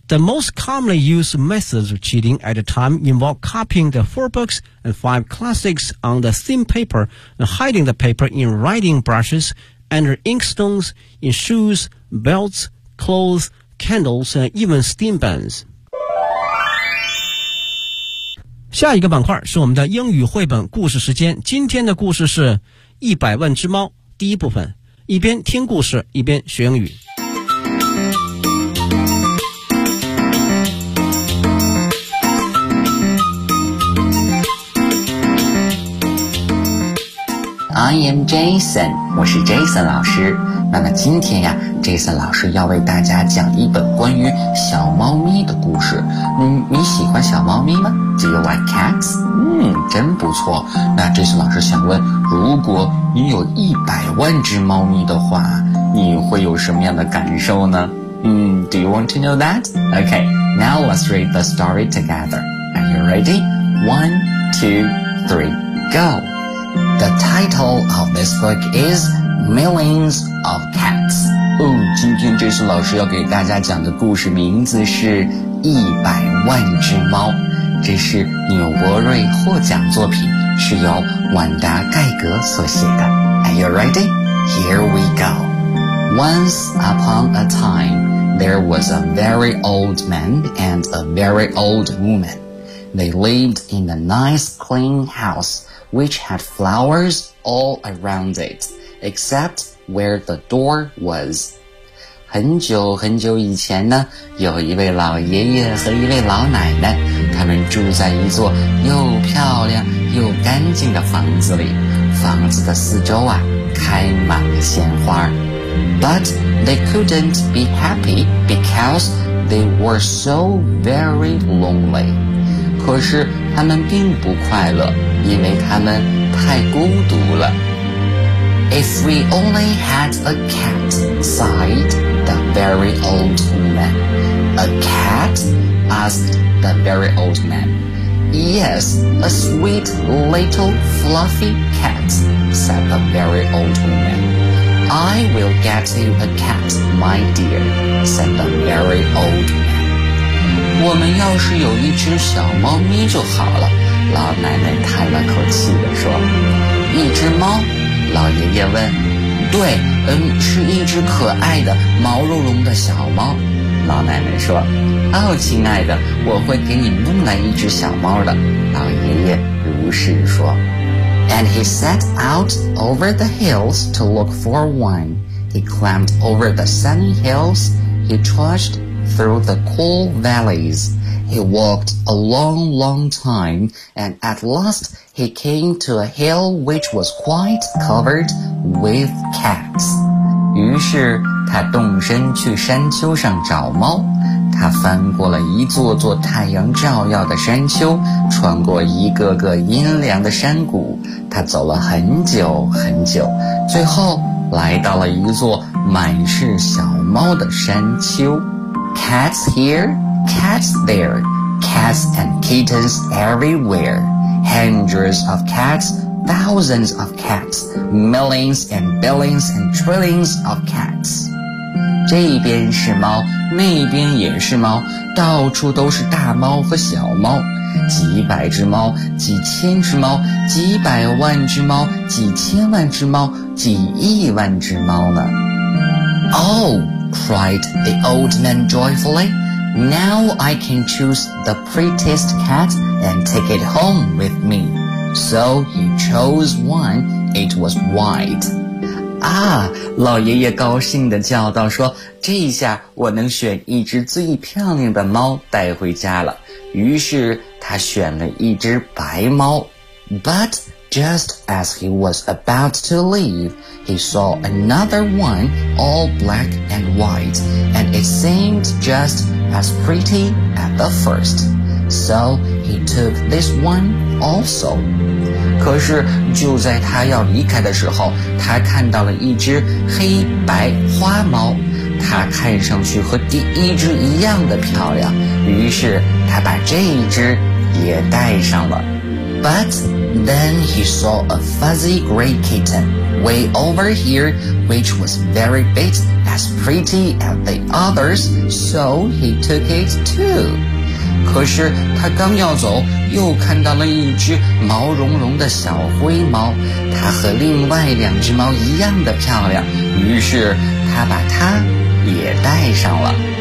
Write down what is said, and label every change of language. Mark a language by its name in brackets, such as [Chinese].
[English] The most commonly used methods of cheating at the time involve copying the 4 books and 5 classics on the thin paper and hiding the paper in writing brushes, under inkstones, in shoes, belts, clothes, candles, and even steam buns. [Chinese] 下一个板块是我们的英语绘本故事时间。今天的故事是《一百万只猫》第一部分，一边听故事，一边学英语。 [English] I am Jason， [Chinese] 我是 Jason 老师。那么今天呀 ，Jason 老师要为大家讲一本关于小猫咪的故事。你喜欢小猫咪吗 ？ [English] Do you like cats？ [Chinese] 真不错。那 Jason 老师想问，如果你有100万只猫咪的话，你会有什么样的感受呢？ [English] Do you want to know that？ Okay， now let's read the story together. Are you ready？ 1, 2, 3, go。 The title of this book is Millions of Cats. [Chinese] 哦，今天这次老师要给大家讲的故事名字是《一百万只猫》，这是纽伯瑞获奖作品，是由万达盖格所写的。 [English] Are you ready? Here we go. Once upon a time, there was a very old man and a very old woman. They lived in a nice clean house. Which had flowers all around it, except where the door was. [Chinese] 很久很久以前呢，有一位老爷爷和一位老奶奶，他们住在一座又漂亮又干净的房子里。房子的四周啊，开满了鲜花。 [English] But they couldn't be happy because they were so very lonely. [Chinese] 可是他们并不快乐，因为他们太孤独了。 [English] If we only had a cat, sighed the very old man. A cat? Asked the very old man. Yes, a sweet little fluffy cat, said the very old woman. I will get you a cat, my dear, said the very old man. [Chinese] 我们要是有一只小猫咪就好了，老奶奶叹了口气地说。一只猫？老爷爷问。对，是一只可爱的毛茸茸的小猫，老奶奶说。哦，亲爱的，我会给你弄来一只小猫的，老爷爷如是说。 [English] And he set out over the hills to look for one. He climbed over the sunny hills. He trudgedthrough the cool valleys. He walked a long, long time, and at last he came to a hill which was quite covered with cats. [Chinese] 于是他动身去山丘上找猫。他翻过了一座座太阳照耀的山丘，穿过一个个阴凉的山谷。他走了很久很久，最后来到了一座满是小猫的山丘。 [English] Cats here, cats there, cats and kittens everywhere. Hundreds of cats, thousands of cats, millions and billions and trillions of cats. [Chinese] 这边是猫，那边也是猫，到处都是大猫和小猫，几百只猫，几千只猫，几百万只猫，几千万只猫，几亿万只猫呢。 [English] Oh! cried the old man joyfully. Now I can choose the prettiest cat and take it home with me. So he chose one. It was white. [Chinese] Ah, 老爷爷高兴地叫道说，这一下我能选一只最漂亮的猫带回家了。于是他选了一只白猫。 [English] But just as he was about to leave, he saw another one all black and white, and it seemed just as pretty as the first. So he took this one also. [Chinese] 可是就在他要离开的时候，他看到了一只黑白花猫，它看上去和第一只一样的漂亮，于是他把这一只也带上了。 [English] But Then he saw a fuzzy gray kitten way over here, which was very big, as pretty as the others, so he took it too. [Chinese] 可是他刚要走，又看到了一只毛茸茸的小灰猫，它和另外两只猫一样的漂亮，于是他把它也带上了。